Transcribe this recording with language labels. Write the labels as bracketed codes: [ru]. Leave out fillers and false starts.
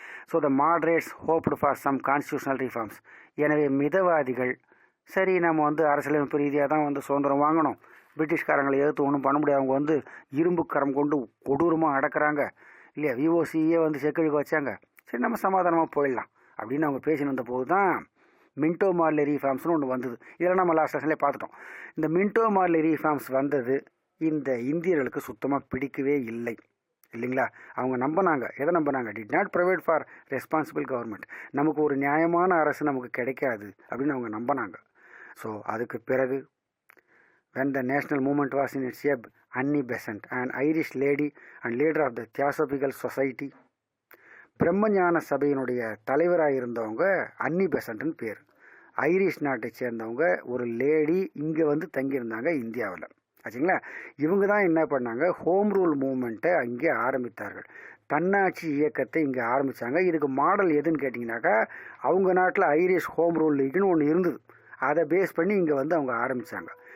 [ta] So the moderates hoped for some constitutional reforms. எனவே மிதவாதிகள் சரி நம்ம அரசியலமைப்பு ரீதியாக தான் சுதந்திரம் வாங்கணும், பிரிட்டிஷ்காரங்களை எதிர்த்து ஒன்றும் பண்ண முடியாது, அவங்க இரும்பு கரம் கொண்டு கொடூரமாக அடக்கிறாங்க இல்லையா, விஓசியே செக்கழிக்க வச்சாங்க, சரி நம்ம சமாதானமாக போயிடலாம் அப்படின்னு அவங்க பேசின்னு வந்த போது தான் மின்டோ மார்லி ரீஃபார்ம்ஸ்னு ஒன்று வந்தது. இதெல்லாம் நம்ம லாஸ்ட் லெசன்லேயே பார்த்துட்டோம். இந்த மின்டோ மார்லி ரீஃபார்ம்ஸ் வந்தது இந்த இந்தியர்களுக்கு சுத்தமாக பிடிக்கவே இல்லை இல்லைங்களா. அவங்க நம்பினாங்க, எதை நம்பினாங்க, [en] did not provide for responsible government, [ta] நமக்கு ஒரு நியாயமான அரசு நமக்கு கிடைக்காது அப்படின்னு அவங்க நம்பினாங்க. [en] so [ta] அதுக்கு பிறகு [en] when the national movement was in its ebb, Annie Besant, an Irish lady and leader of the Theosophical Society, [ta] பிரம்மஞான சபையினுடைய தலைவராக இருந்தவங்க அன்னி பெசன்ட்னு பேர். ஐரிஷ் நாட்டை சேர்ந்தவங்க ஒரு லேடி இங்கே தங்கியிருந்தாங்க இந்தியாவில் ஆச்சுங்களா. இவங்க தான் என்ன பண்ணாங்க, ஹோம் ரூல் மூமெண்ட்டை அங்கே ஆரம்பித்தார்கள், தன்னாட்சி இயக்கத்தை இங்கே ஆரம்பித்தாங்க. இதுக்கு மாடல் எதுன்னு கேட்டிங்கனாக்கா, அவங்க நாட்டில் ஐரிஷ் ஹோம் ரூல் லீக்னு ஒன்று இருந்தது, அதை பேஸ் பண்ணி இங்கே அவங்க ஆரம்பித்தாங்க.